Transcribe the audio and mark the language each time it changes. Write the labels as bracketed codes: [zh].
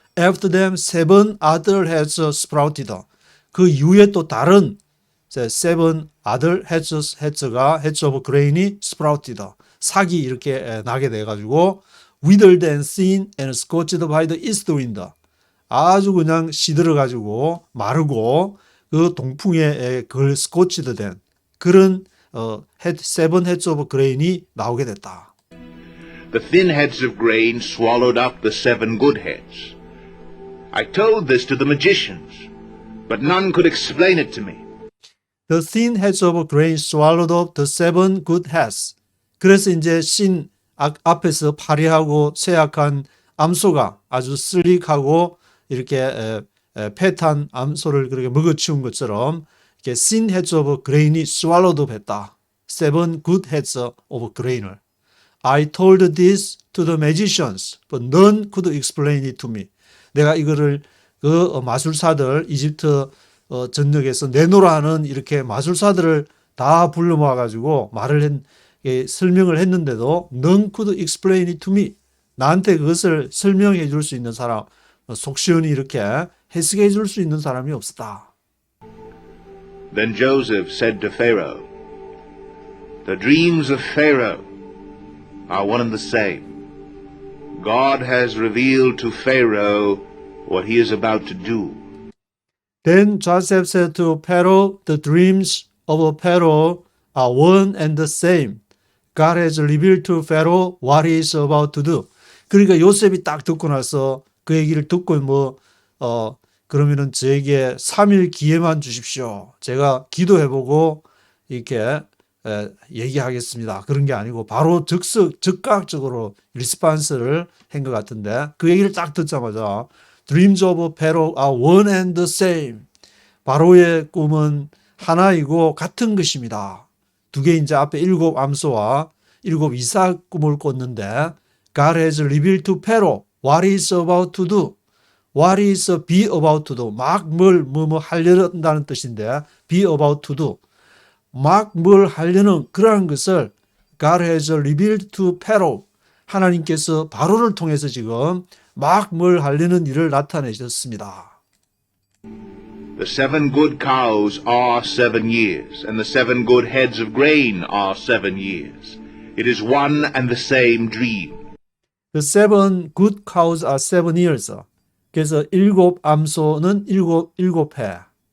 [en] After them seven other heads sprouted. [ko] 그 이후에 또 다른 [en] seven other heads가 heads of grain이 sprouted. [ko] 삭이 이렇게 나게 돼가지고 [en] withered and thin and scorched by the east wind. [ko] 아주 그냥 시들어가지고 마르고 그 동풍에 그 스코치드 된 그런 [en] seven heads of grain [ko] 이 나오게 됐다. [en] The thin heads of grain swallowed up the 7 good heads. I told this to the magicians, but none could explain it to me. The thin heads of grain swallowed up the 7 good heads. [ko] 그래서 이제 신 앞에서 파리하고 쇠약한 암소가 아주 슬릭하고 이렇게 패탄 암소를 그렇게 먹어치운 것처럼 이렇게 [en] thin heads of grain [ko] 이 [en] swallowed up [ko] 했다. [en] 7 good heads of grain을. I told this to the magicians, but none could explain it to me. [ko] 내가 이거를 그 마술사들 이집트 전역에서 내노라 하는 이렇게 마술사들을 다 불러 모아 가지고 설명을 했는데도 [en] none could explain it to me. [ko] 나한테 그것을 설명해 줄 수 있는 사람, 속 시원히 이렇게 해석해 줄 수 있는 사람이 없었다. [en] Then Joseph said to Pharaoh, The dreams of Pharaoh are one and the same. God has revealed to Pharaoh what he is about to do. Then Joseph said to Pharaoh, The dreams of Pharaoh are one and the same. God has revealed to Pharaoh what he is about to do. [ko] 그러니까 요셉이 딱 듣고 나서 그 얘기를 듣고 그러면은 저에게 3일 기회만 주십시오. 제가 기도해보고 이렇게 얘기하겠습니다. 그런 게 아니고 바로 즉각적으로 리스판스를 한 것 같은데 그 얘기를 딱 듣자마자 [en] Dreams of Pharaoh are one and the same. [ko] 바로의 꿈은 하나이고 같은 것입니다. 두 개 이제 앞에 7 암소와 7 이삭 꿈을 꿨는데 [en] God has revealed to Pharaoh what he is about to do. What is be about to do. [ko] 막 뭐 하려는다는 뜻인데 [en] be about to do. [ko] 막 뭘 하려는 그러한 것을 [en] God has revealed to Pharaoh. [ko] 하나님께서 바로를 통해서 지금 막 뭘 하려는 일을 나타내셨습니다. [en] The 7 good cows are 7 years, and the 7 good heads of grain are 7 years. It is one and the same dream. The 7 good cows are 7 years. [ko] 그래서 7 암소는 7해.